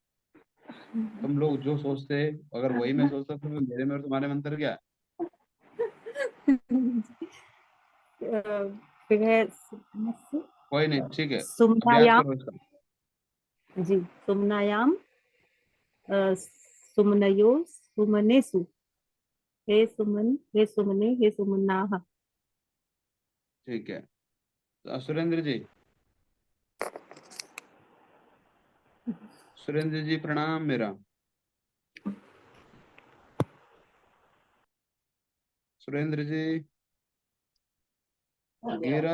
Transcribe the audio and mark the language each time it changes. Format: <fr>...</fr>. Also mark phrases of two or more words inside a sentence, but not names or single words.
<hi>तुम लोग जो सोचते, अगर वही मैं सोचता तो फिर मेरे में और तुम्हारे में अंतर क्या है? फिर है कोई नहीं, ठीक है, अभ्यास</hi> <sa>सुमनायाम।</sa> <hi>करो इसका। जी,</hi> <sa>सुमनायाम, सुमनयो, सुमनेसु, हे सुमन, हे सुमने, हे सुमनाः।</sa> <hi>ठीक है, तो सुरेंद्र जी, सुरेंद्र जी प्रणाम मेरा। सुरेंद्र जी, गेरा</hi>